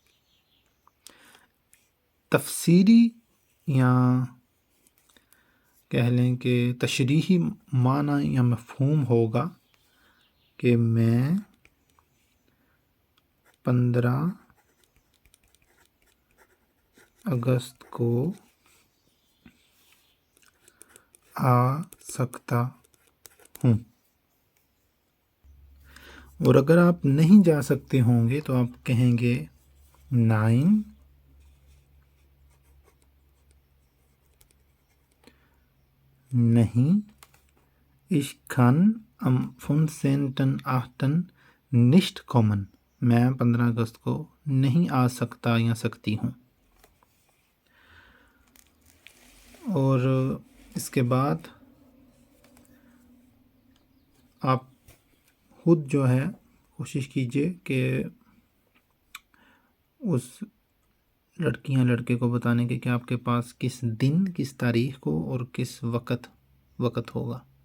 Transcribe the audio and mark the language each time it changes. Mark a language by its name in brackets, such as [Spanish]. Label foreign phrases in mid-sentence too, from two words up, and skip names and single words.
[Urdu] تفسیری یا کہہ لیں کہ تشریحی معنی یا مفہوم ہوگا کہ میں 15 اگست کو آ سکتا ہوں۔ اور اگر آپ نہیں جا سکتے ہوں گے تو آپ کہیں گے nein نہیں [German] ich kann am 15.8 nicht kommen، [Urdu] میں 15 اگست کو نہیں آ سکتا یا سکتی ہوں۔ اور اس کے بعد آپ خود جو ہے کوشش کیجئے کہ اس لڑکی یا لڑکے کو بتانے کے کہ آپ کے پاس کس دن، کس تاریخ کو اور کس وقت ہوگا۔